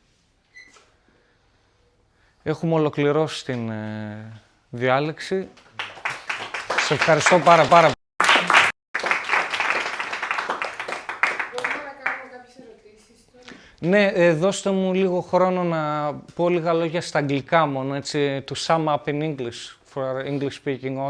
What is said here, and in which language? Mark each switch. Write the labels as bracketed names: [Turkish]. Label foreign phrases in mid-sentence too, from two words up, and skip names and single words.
[Greek] Έχουμε ολοκληρώσει την διάλεξη. Σε ευχαριστώ πάρα πολύ. Μπορούμε να κάνουμε κάποιες ερωτήσεις τώρα. Ναι, δώστε μου λίγο χρόνο να πω λίγα λόγια στα αγγλικά μόνο, έτσι, [English] to sum up in English, for our English speaking audience.